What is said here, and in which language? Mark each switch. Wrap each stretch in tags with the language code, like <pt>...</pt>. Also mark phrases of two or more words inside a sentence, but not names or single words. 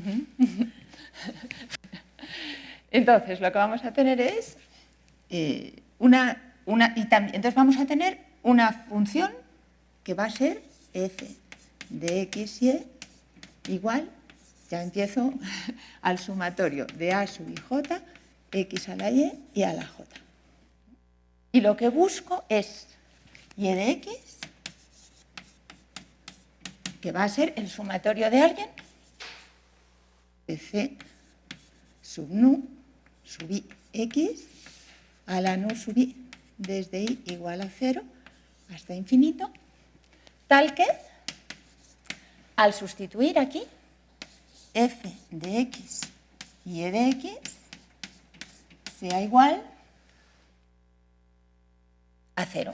<es>Entonces, lo que vamos a tener es entonces vamos a tener una función que va a ser f de x y igual, ya empiezo, al sumatorio de a sub i j, x a la y a la j. Y lo que busco es y de x, que va a ser el sumatorio de alguien, de c sub nu sub i x a la nu sub i desde i igual a 0 hasta infinito, tal que al sustituir aquí f de x y e de x sea igual a 0.</es>